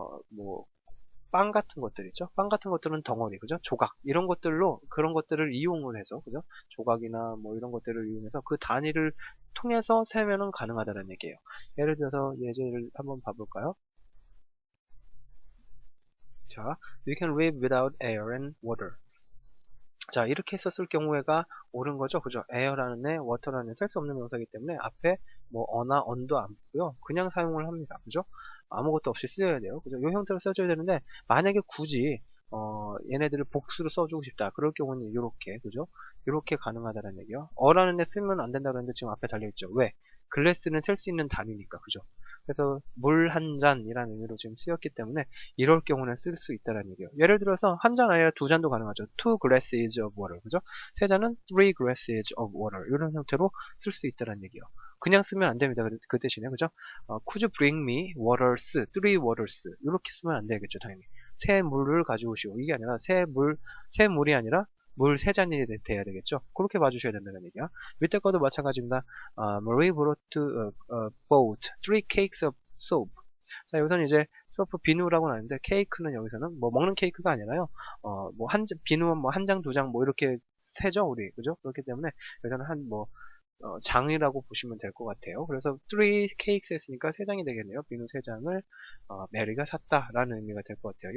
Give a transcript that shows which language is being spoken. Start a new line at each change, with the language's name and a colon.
Korean: 뭐 빵 같은 것들 있죠. 빵 같은 것들은 덩어리, 그죠? 조각 이런 것들로 그런 것들을 이용을 해서, 그죠? 조각이나 뭐 이런 것들을 이용해서 그 단위를 통해서 세면은 가능하다는 얘기예요. 예를 들어서 예제를 한번 봐볼까요?
English: 자, we can live without air and water.
Korean: 자, 이렇게 썼을 경우에가 옳은 거죠. 그죠? air라는 애, water라는 애, 셀 수 없는 명사이기 때문에 앞에 뭐 어나 on도 안 붙고요. 그냥 사용을 합니다. 그죠? 아무것도 없이 쓰여야 돼요. 그죠? 이 형태로 써줘야 되는데 만약에 굳이 얘네들을 복수로 써주고 싶다. 그럴 경우는 이렇게, 그죠? 이렇게 가능하다는 얘기요. 어라는 애 쓰면 안 된다고 했는데 지금 앞에 달려있죠. 왜? 글래스는 셀 수 있는 단위니까, 그죠? 그래서 물 한 잔이라는 의미로 지금 쓰였기 때문에 이럴 경우는 쓸 수 있다는 얘기예요. 예를 들어서 한 잔 아니라 두 잔도 가능하죠.
English: Two glasses of water,
Korean: 그죠? 세 잔은
English: three glasses of water
Korean: 이런 형태로 쓸 수 있다는 얘기예요. 그냥 쓰면 안 됩니다. 그 대신에, 그죠?
English: Could you bring me waters, three waters
Korean: 이렇게 쓰면 안 되겠죠, 당연히. 새 물을 가져오시오. 이게 아니라 새 물이 아니라 물 세 잔이 돼야 되겠죠. 그렇게 봐주셔야 된다는 얘기야. 밑에 거도 마찬가지입니다.
English: Marie brought boat, three cakes of soap.
Korean: 자, 여기서는 이제 소프 비누라고는 하는데 케이크는 여기서는 뭐 먹는 케이크가 아니라요. 뭐 비누는 뭐 한 장, 두 장 뭐 이렇게 세죠, 우리. 그죠? 그렇기 때문에 여기서는 한 뭐 장이라고 보시면 될 것 같아요. 그래서
English: three cakes
Korean: 했으니까 세 장이 되겠네요. 비누 세 장을 메리가 샀다라는 의미가 될 것 같아요.